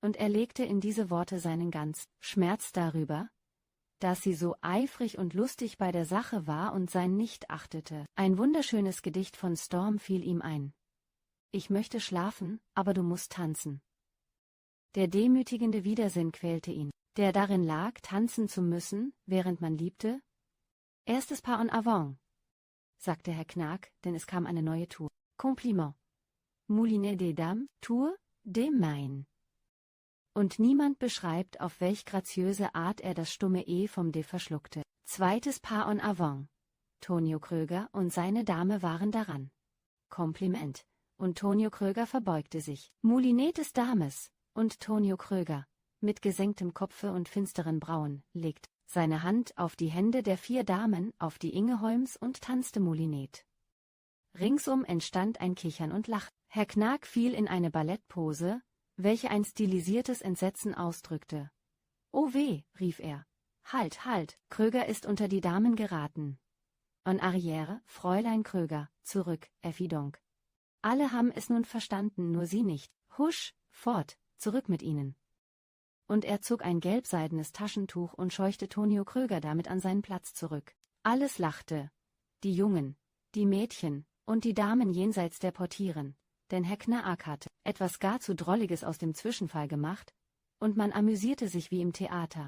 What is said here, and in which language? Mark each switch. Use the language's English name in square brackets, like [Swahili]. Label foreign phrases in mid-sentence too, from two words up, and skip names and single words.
[German] und er legte in diese Worte seinen ganzen Schmerz darüber, dass sie so eifrig und lustig bei der Sache war und sein nicht achtete. Ein wunderschönes Gedicht von Storm fiel ihm ein. Ich möchte schlafen, aber du musst tanzen. Der demütigende Widersinn quälte ihn, der darin lag, tanzen zu müssen, während man liebte. [French] Erstes Pas en avant, [German] sagte Herr Knag, denn es kam eine neue Tour. Compliment. [French] Moulinet des Dames, Tour des Mains. [German] Und niemand beschreibt, auf welch graziöse Art er das stumme E vom D verschluckte. [French] Zweites Pas en avant. [German] Tonio Kröger und seine Dame waren daran. Kompliment. Und Tonio Kröger verbeugte sich. [French] Moulinet des Dames [German] und Tonio Kröger, mit gesenktem Kopfe und finsteren Brauen, legt seine Hand auf die Hände der 4 Damen, auf die Ingeholms und tanzte Moulinet. Ringsum entstand ein Kichern und Lachen. Herr Knag fiel in eine Ballettpose, welche ein stilisiertes Entsetzen ausdrückte. »Oh weh«, rief er. »Halt, halt, Kröger ist unter die Damen geraten.« [French] En arrière, [German] Fräulein Kröger, zurück, Effi donc. Alle haben es nun verstanden, nur sie nicht. Husch, fort, zurück mit ihnen. Und er zog ein gelbseidenes Taschentuch und scheuchte Tonio Kröger damit an seinen Platz zurück. Alles lachte. Die Jungen, die Mädchen und die Damen jenseits der Portieren, denn Herr Knag hatte etwas gar zu Drolliges aus dem Zwischenfall gemacht, und man amüsierte sich wie im Theater.